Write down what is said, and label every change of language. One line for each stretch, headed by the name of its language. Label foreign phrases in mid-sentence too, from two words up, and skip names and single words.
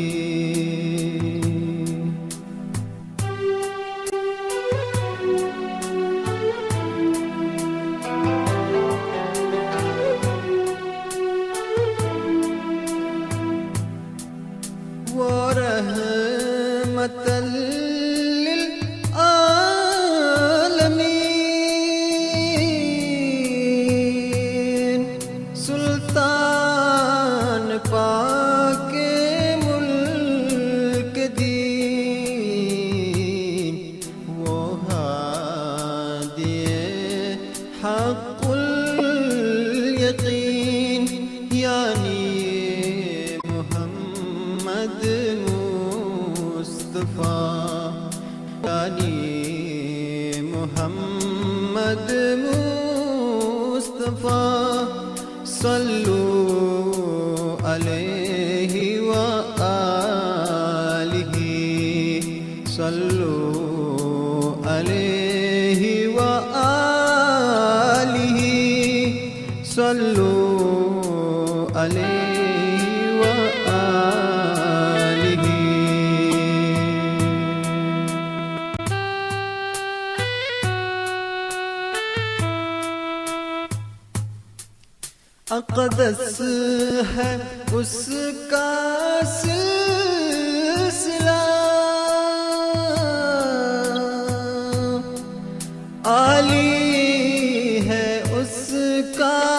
Arabic: वो رحمة لل आलमीन,
Urdu: سلطان پاکے ملک دین، وہ ہادئ حق الیقین، یعنی محمد مصطفیٰ، یعنی محمد مصطفیٰ.
Arabic: صلوا عليه وآله، صلوا عليه وآله، صلوا عليه وآله.
Urdu: اقدس ہے اس کا سلسلہ، عالی ہے اس کا